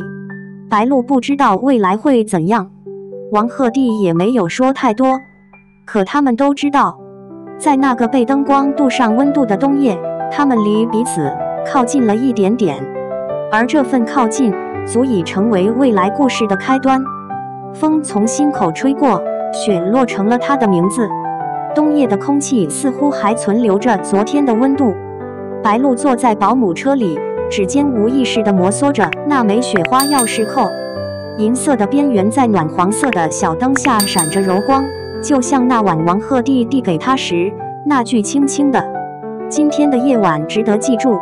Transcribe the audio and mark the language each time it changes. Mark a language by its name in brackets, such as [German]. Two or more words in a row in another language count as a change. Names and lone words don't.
[Chinese] 白露不知道未來會怎樣，王鶴棣也沒有說太多，可他們都知道，在那個被燈光鍍上溫度的冬夜，他們離彼此靠近了一點點，而這份靠近足以成為未來故事的開端。風從心口吹過，雪落成了他的名字。冬夜的空氣似乎還存留着昨天的溫度。白露坐在保姆車裡，指尖無意識地摩挲着那枚雪花鑰匙扣，銀色的邊緣在暖黃色的小燈下閃着柔光，就像那晚王鶴棣遞給他時那句輕輕的：“今天的夜晚值得記住。”